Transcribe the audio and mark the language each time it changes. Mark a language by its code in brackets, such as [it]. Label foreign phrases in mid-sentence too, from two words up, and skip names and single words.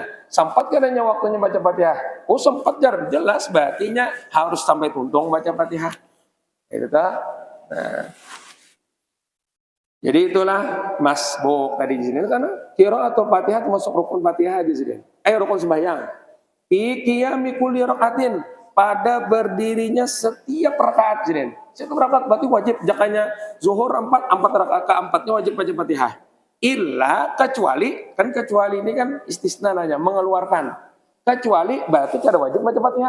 [bjn] Sempat kadanya waktunya baca Fatihah. Oh, sempat jar. Jelas berartinya harus sampai tuntung baca Fatihah. Itu ta. Nah, jadi itulah masbuk tadi di sini karena qiraat atau Fatihah termasuk rukun Fatihah di sini. Rukun sembahyang. [ar] Fi qiyami kulli rakaatin, [bjn] pada berdirinya setiap rakaat sini. Setiap rakaat berarti wajib jakanya zuhur 4 rakaat keempatnya wajib baca Fatihah. Illa kecuali ini kan istisna nanya mengeluarkan. Kecuali berarti kada wajib baca Fatihah.